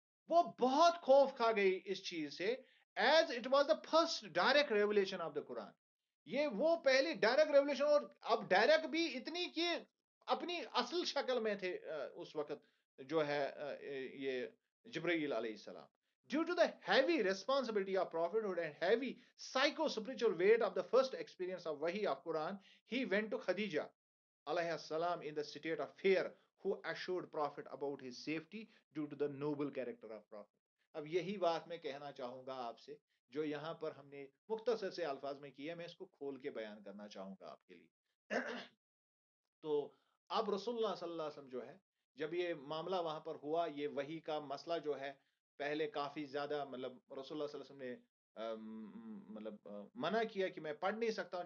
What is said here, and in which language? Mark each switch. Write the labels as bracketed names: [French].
[Urdu] وہ بہت خوف کھا گئی اس چیز سے، [English] As it was the first direct revelation of the Quran. [Urdu] یہ وہ پہلی ڈائریکٹ ریولیشن، اور اب ڈائریکٹ بھی اتنی کہ اپنی اصل شکل میں تھے اس وقت جو ہے یہ جبرائیل علیہ السلام. [English] Due to the heavy responsibility of prophethood and heavy psycho-spiritual weight of the first experience of Wahi of Quran, he went to Khadija alayhi salam in the state of fear, who assured Prophet about his safety due to the noble character of Prophet. [Urdu] اب یہی بات میں کہنا چاہوں گا آپ سے، جو یہاں پر ہم نے مختصر سے الفاظ میں کی ہے، میں اس کو کھول کے بیان کرنا چاہوں گا آپ کے لیے. تو اب رسول اللہ صلی اللہ علیہ وسلم جو ہے، جب یہ معاملہ وہاں پر ہوا، یہ وحی کا مسئلہ جو ہے پہلے کافی زیادہ مطلب رسول اللہ صلی اللہ علیہ وسلم نے مطلب منع کیا کہ میں پڑھ نہیں سکتا ہوں.